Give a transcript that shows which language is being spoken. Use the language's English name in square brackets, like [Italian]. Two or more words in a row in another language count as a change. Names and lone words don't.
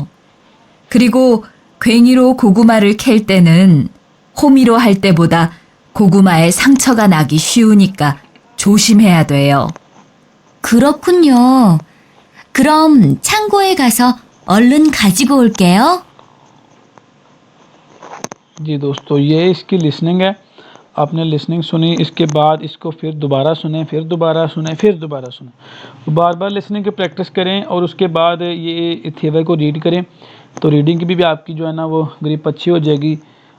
[Korean] 그리고 괭이로 고구마를 캘 때는 호미로 할 때보다 고구마에 상처가 나기 쉬우니까 조심해야 돼요. 그렇군요. 그럼 창고에 가서 얼른 가지고 올게요. [Hindi] जी दोस्तों, ये इसकी लिसनिंग है। आपने लिसनिंग सुनी, इसके बाद इसको फिर दोबारा सुने, फिर दोबारा सुने, फिर दोबारा सुने। तो बार बार लिसनिंग की प्रैक्टिस करें और उसके बाद ये थेवर को रीड करें, तो रीडिंग की भी आपकी जो है ना वो ग्रिप अच्छी हो जाएगी।